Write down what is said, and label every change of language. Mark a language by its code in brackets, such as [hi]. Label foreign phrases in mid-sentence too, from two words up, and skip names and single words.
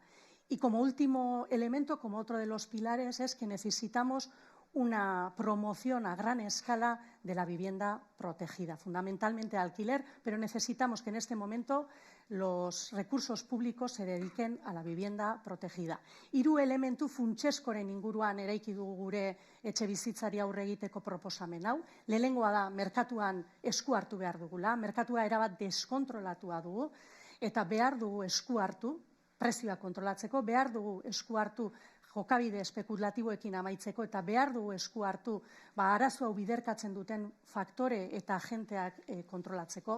[es] Y como último elemento, como otro de los pilares, es que necesitamos una promoción a gran escala de la vivienda protegida, fundamentalmente de alquiler, pero necesitamos que en este momento los recursos públicos se dediquen a la vivienda protegida. [eu] Hiru elementu funtseskoren inguruan eraiki dugu gure etxebizitzari aurre egiteko proposamen hau. Lehenengoa da, merkatuan esku hartu behar dugula, merkatua erabat deskontrolatua dugu, eta behar dugu esku hartu, prezioa kontrolatzeko, behar dugu esku hartu jokabide espekulatiboekin amaitzeko eta behar dugu esku hartu arazo hau biderkatzen duten faktore eta agenteak kontrolatzeko.